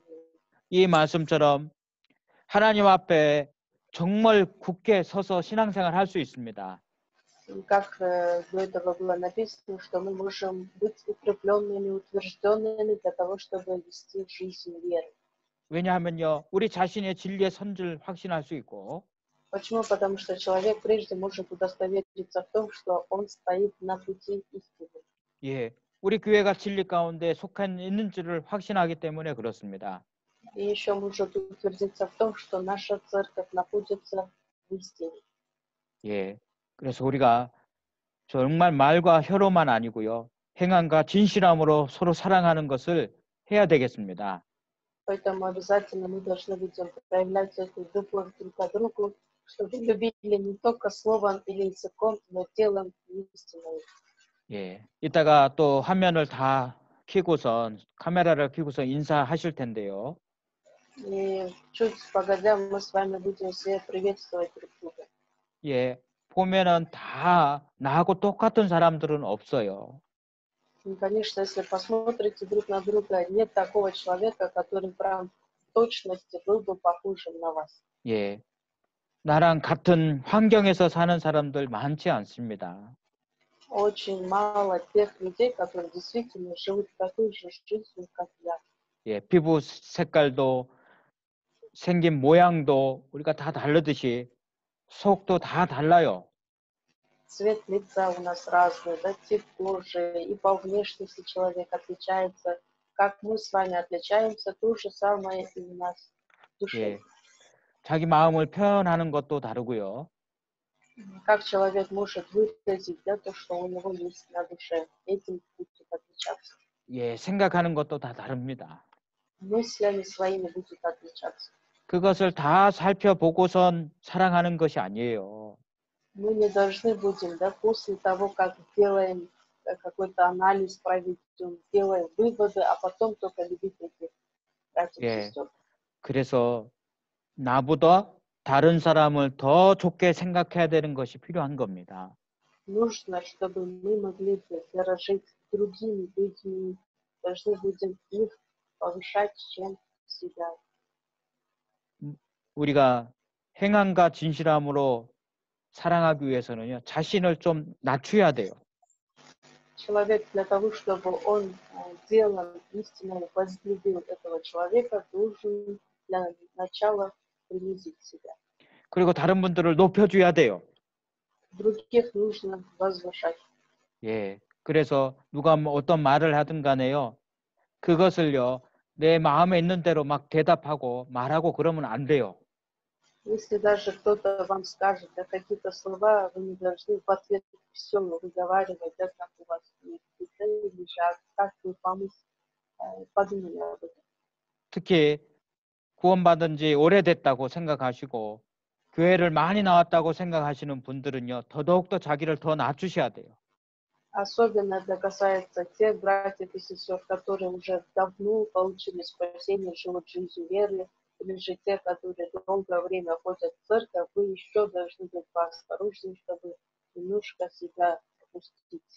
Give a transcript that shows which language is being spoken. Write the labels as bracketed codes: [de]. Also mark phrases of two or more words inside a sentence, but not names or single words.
[ko] 이 말씀처럼 하나님 앞에 정말 굳게 서서 신앙생활 할 수 있습니다. [ru] И как до этого было написано, что мы можем быть укрепленными, утвержденными для того, чтобы вести жизнь веры. [ko] 왜냐하면요, 우리 자신의 진리의 선지를 확신할 수 있고, [ru] Почему? Потому что человек прежде может удостовериться в том, что он стоит на пути истины. [ko] 예, 우리 교회가 진리 가운데 속해 있는지를 확신하기 때문에 그렇습니다. [ru] И еще может утвердиться в том, что наша церковь находится в истине. [ko] 예, 그래서 우리가 정말 말과 혀로만 아니고요, 행함과 진실함으로 서로 사랑하는 것을 해야 되겠습니다. [ru] Поэтому обязательно мы должны будем проявлять эту любовь друг к другу, чтобы любили не только словом или языком, но делом истиной. [ko] 예, 이따가 또 화면을 다 켜고선 카메라를 켜고서 인사하실 텐데요. [ru] И чуть погодя мы с вами будем все приветствовать друг друга. [ko] 예, 보면은 다 나하고 똑같은 사람들은 없어요. [ru] И, конечно, если посмотрите друг на друга, нет такого человека, который прям в точности был бы похожим на вас. [ko] 예. 나랑 같은 환경에서 사는 사람들 많지 않습니다. [ru] Очень мало тех людей, которые действительно живут такой же жизнью, как я. [ko] 예, 피부 색깔도 생긴 모양도 우리가 다 다르듯이 속도 다 달라요. [ru] Цвет лица у нас разный, да, тип кожи, и по внешности человек отличается. Как мы с вами отличаемся, то же самое и у нас в душе. [ko] 예. 자기 마음을 표현하는 것도 다르고요. [ru] Как человек может выразить, да, то, что у него есть на душе. Этим будет отличаться. [ko] 예, 생각하는 것도 다 다릅니다. [ru] Мыслями своими будет отличаться. [ko] 그것을 다 살펴보고선 사랑하는 것이 아니에요. [ru] Мы не должны будем, да, после того, как делаем какой-то анализ, проведем, делаем выводы, а потом только любить этих братьев и [ko] 예. [ru] сестер. [ko] 그래서 나보다 다른 사람을 더 좋게 생각해야 되는 것이 필요한 겁니다. [ru] Нужно, чтобы мы могли бы дорожить другими людьми, должны будем их повышать, чем себя. [ko] 우리가 행함과 진실함으로 사랑하기 위해서는요, 자신을 좀 낮춰야 돼요. [ru] Человек для того, чтобы он делом истинно возлюбил этого человека, должен для начала принизить себя. [ko] 그리고 다른 분들을 높여줘야 돼요. [ru] Других нужно возвышать. [ko] 예. 그래서 누가 뭐 어떤 말을 하든 간에요. 그것을요, 내 마음에 있는 대로 막 대답하고 말하고 그러면 안 돼요. [ru] Если даже кто-то вам скажет да, какие-то слова, вы не должны в ответ все выговаривать, да, как у вас или как вы подумали об этом. [ko] 특히 구원받은 지 오래됐다고 생각하시고 교회를 많이 나왔다고 생각하시는 분들은요, 더더욱더 자기를 더 낮추셔야 돼요. [ru] Особенно это касается тех братьев и сестер, которые уже давно получили спасение, живут жизнью веры, или же те, которые долгое время ходят в церковь, вы еще должны быть поосторожнее, чтобы немножко себя опустить.